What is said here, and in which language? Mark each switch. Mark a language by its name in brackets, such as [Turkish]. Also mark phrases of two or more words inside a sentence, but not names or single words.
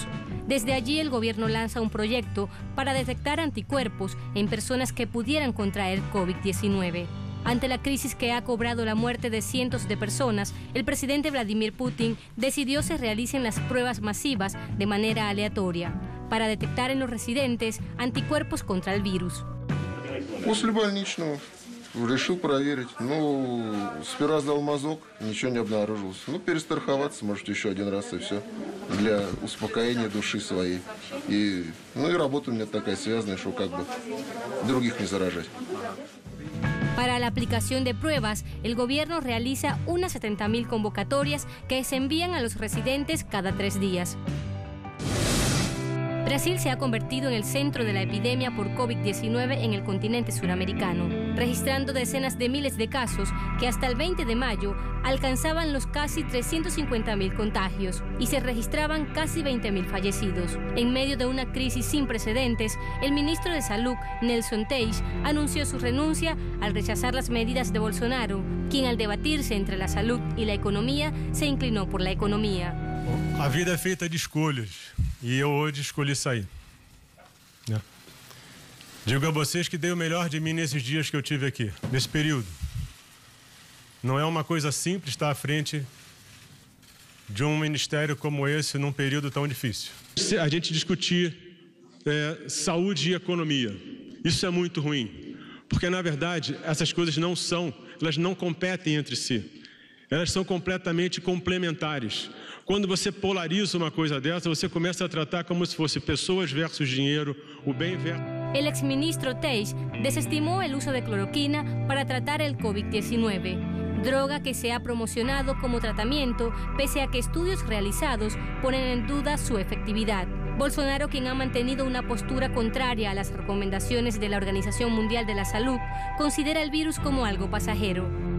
[Spanish] Desde allí el gobierno lanza un proyecto para detectar anticuerpos en personas que pudieran contraer COVID-19. Ante la crisis que ha cobrado la muerte de cientos de personas, el presidente Vladimir Putin decidió se realicen las pruebas masivas de manera aleatoria para detectar en los residentes anticuerpos contra el virus. [Russian] Решил проверить. Сперва сдал мазок, ничего не обнаружилось. Перестраховаться, может, еще один раз и все. Для успокоения души своей. И работа у меня такая связанная, что других не заражать. [Spanish] Para la aplicación de pruebas, el gobierno realiza unas 70.000 convocatorias que se envían a los residentes cada 3 días. Brasil se ha convertido en el centro de la epidemia por COVID-19 en el continente suramericano, registrando decenas de miles de casos que hasta el 20 de mayo alcanzaban los casi 350.000 contagios y se registraban casi 20.000 fallecidos. En medio de una crisis sin precedentes, el ministro de Salud, Nelson Teich, anunció su renuncia al rechazar las medidas de Bolsonaro, quien al debatirse entre la salud y la economía se inclinó por la economía. [Portuguese] A vida é feita de escolhas e eu hoje escolhi sair. Digo a vocês que dei o melhor de mim nesses dias que eu tive aqui, nesse período. Não é uma coisa simples estar à frente de um ministério como esse num período tão difícil. A gente discutir saúde e economia, isso é muito ruim, porque na verdade essas coisas elas não competem entre si. Elas são completamente complementares. Quando você polariza uma coisa dessa, você começa a tratar como se fosse pessoas versus dinheiro, o bem versus... [Spanish] El exministro Teich desestimó el uso de cloroquina para tratar el COVID-19, droga que se ha promocionado como tratamiento pese a que estudios realizados ponen en duda su efectividad. Bolsonaro, quien ha mantenido una postura contraria a las recomendaciones de la Organización Mundial de la Salud, considera el virus como algo pasajero.